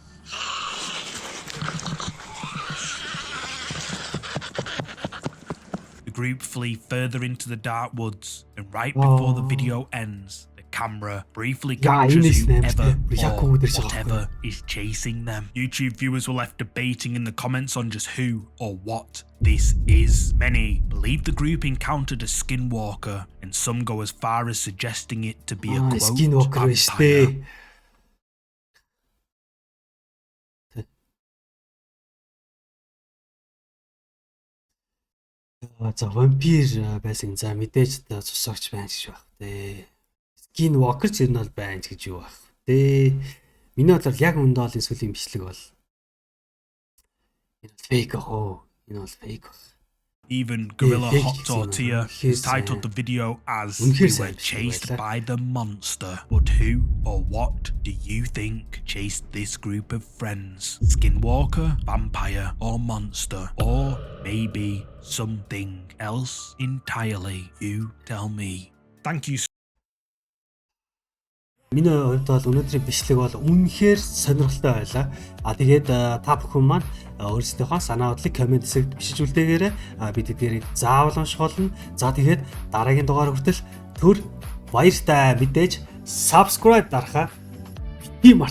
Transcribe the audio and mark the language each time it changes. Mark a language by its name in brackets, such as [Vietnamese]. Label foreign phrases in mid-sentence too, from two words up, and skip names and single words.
[English] The group flee further into the dark woods, and right before the video ends, the camera briefly captures whoever or whatever is chasing them. YouTube viewers were left debating in the comments on just who or what this is. Many believe the group encountered a skinwalker, and some go as far as suggesting it to be a quote vampire. [Mongolian] За вампир байсан. За мэдээж цусагч байна гэж байх тий. Skin walker ч ер нь бол байна гэж юу байх тий. Миний бодлоор яг үндэ бол энэ сүлийн бичлэг бол энэ фейк аа. Энэ бол фейк. [English] Even Gorilla Hot Tortilla has titled the video as "We were chased by the monster." But who or what do you think chased this group of friends? Skinwalker, vampire, or monster? Or maybe something else entirely? You tell me. Thank you. [Mongolian] Миний хувьд бол өнөөдрийн бичлэг бол үнэхээр сонирхолтой байлаа. Тэгээд та бүхэн маань өөрсдийнхөө санаа бодлыг комент хэсэгт бичиж үлдээгээрэй. Бид эдгээрийг заавал унших болно. За тэгээд дараагийн дугаар хүртэл төр баяртай мэдээж subscribe дарахаа бити мартаарай.